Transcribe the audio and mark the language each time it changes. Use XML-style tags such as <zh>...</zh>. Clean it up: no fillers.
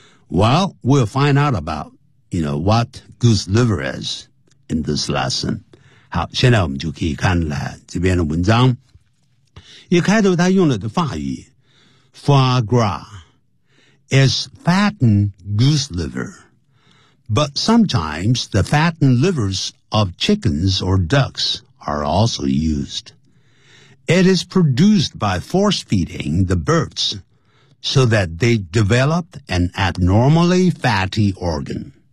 <en>Well, we'll find out about, you know, what goose liver is in this lesson.</en> <zh>好现在我们就可以看来这边的文章。一开头他用了的法语</zh> <en>foie gras is fattened goose liver, but sometimes the fattened livers of chickens or ducks,are also used. It is produced by force feeding the birds so that they develop an abnormally fatty organ.</en>